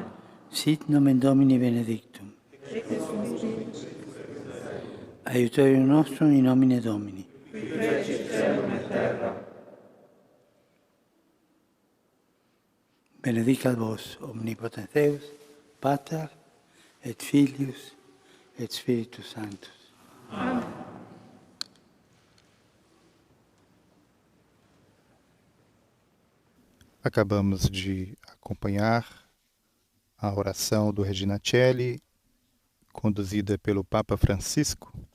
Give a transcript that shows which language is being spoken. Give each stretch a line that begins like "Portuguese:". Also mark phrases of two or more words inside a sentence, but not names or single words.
Latin: Sit nomen Domini benedictum. Aiutorium nostrum in nomine Domini. Qui fecit caelum et terra. Benedicat vos, omnipotens Deus, Pater, et Filius, et Spiritus Sanctus. Amen.
Portuguese: Acabamos de acompanhar a oração do Regina Celi, conduzida pelo Papa Francisco.